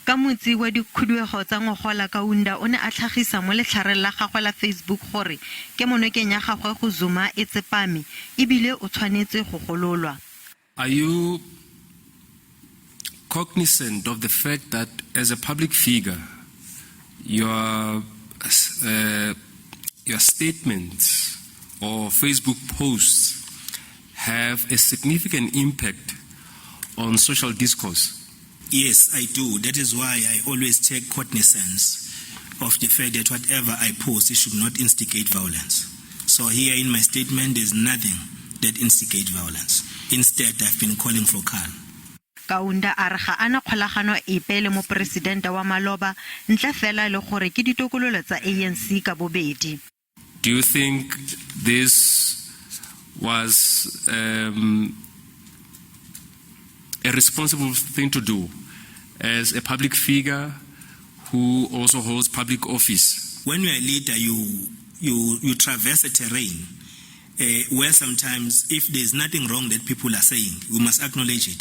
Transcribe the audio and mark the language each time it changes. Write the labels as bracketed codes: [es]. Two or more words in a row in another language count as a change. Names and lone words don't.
[tn] ka motsi wa dikhuduego tsa ngwagola Kaunda o ne a tlhagisa mo letlhareng la gagwe la Facebook gore ke monokeng ya gagwe go Zuma e tsepame ebile o tshwanetse go gololwa. [en] Are you cognizant of the fact that as a public figure, your statements or Facebook posts have a significant impact on social discourse? Yes, I do. That is why I always take cognizance of the fact that whatever I post, it should not instigate violence. So here in my statement, there's nothing that instigates violence. Instead, I've been calling for calm. [tn] Kaunda a re ga ana kgolagano epe le mopresidente wa maloba ntle fela le gore ke ditokololo tsa ANC ka bobedi. [en] Do you think this was a responsible thing to do as a public figure who also holds public office? When you're a leader, you traverse a terrain where sometimes if there's nothing wrong that people are saying, we must acknowledge it.